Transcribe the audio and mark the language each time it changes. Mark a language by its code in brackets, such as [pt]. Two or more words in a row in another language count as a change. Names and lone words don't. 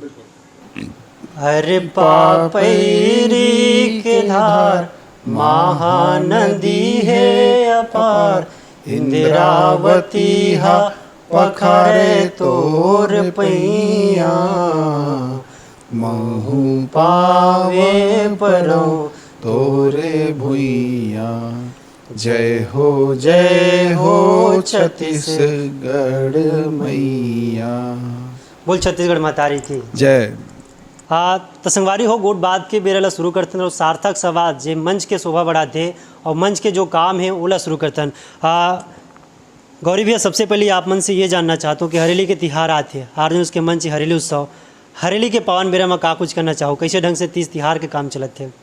[hne] अरे पापैरी के धार महानदी है अपार, इंदिरावती हा पखारे तोर पैया, महू पावे परो तोरे भुइया। जय हो छत्तीसगढ़ मैया। बोल छत्तीसगढ़ महतारी की जय। तो संगवारी हो गोट बात के बेरा शुरू करते और सार्थक सवाद जे मंच के शोभा बढ़ाते और मंच के जो काम है ओला शुरू करते। गौरी भैया, सबसे पहले आप मन से ये जानना चाहता हूँ कि हरेली के तिहार आते हैं, आरजे उसके मंच हरेली उत्सव, हरेली के पावन बेरा में का कुछ करना चाहो, कैसे ढंग से 30 तिहार के काम चलते हैं?